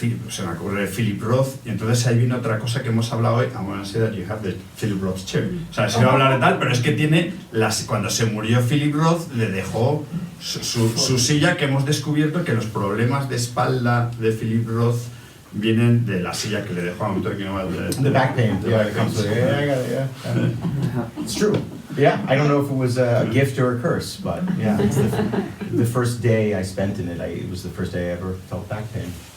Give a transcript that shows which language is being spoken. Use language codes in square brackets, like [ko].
[es] Se me ocurre Philip Roth, y entonces ahí viene otra cosa que hemos hablado hoy. [en] I'm gonna say that you have the Philip Roth chair. [es] O sea, se va a hablar de tal, pero es que tiene cuando se murió Philip Roth le dejó su silla, que hemos descubierto que los problemas de espalda de Philip Roth vienen de la silla que le dejó. [en] I'm talking about the back pain. Yeah, it comes with it. Yeah, I got it. Yeah. It's true. Yeah, I don't know if it was a gift or a curse, but yeah, it's the first day I spent in it. It was the first day I ever felt back pain.